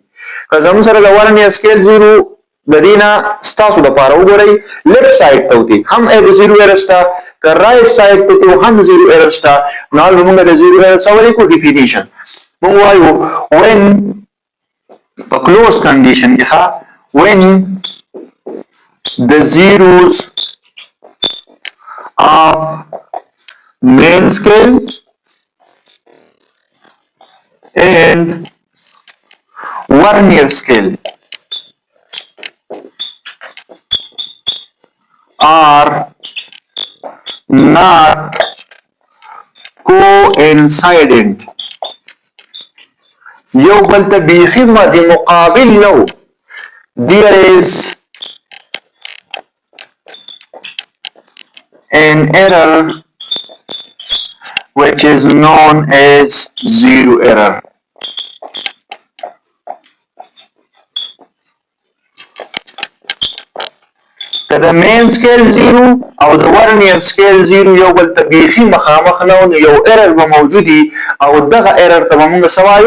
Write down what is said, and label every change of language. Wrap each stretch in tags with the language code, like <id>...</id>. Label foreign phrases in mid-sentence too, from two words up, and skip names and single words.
<ps>که زموږ سره د</ps> <en>Vernier scale zero</en> <ps>د دې نه ستاسو دپاره وګورئ</ps> <en>left side</en> <ps>ته وتې هم</ps> <en>zero error</en> <ps>شته، که</ps> <en>right side</en> <ps>ته هم</ps> <en>zero error</en> <ps>شته. نو به مونږ د</ps> <en>zero error</en> <ps>څه ولیکو ډیفینیشن مونږ وایو when په</ps> <en>close condition</en> <ps>کې ښه</ps> <en>when the zeros of main scale and Vernier scale are not coincident.</en> <ps>یو بل ته بیخي د مقابل نو.</ps> <en>There is an error which is known as zero error.</en> <ps>که د</ps> <en>main scale zero</en> <ps>او د</ps> <en>Vernier scale zero</en> <ps>یو بل ته بیخي مخامخ نه نو یو ایرر به موجودي او دغه ایرر ته به موږ څه وایو؟</ps>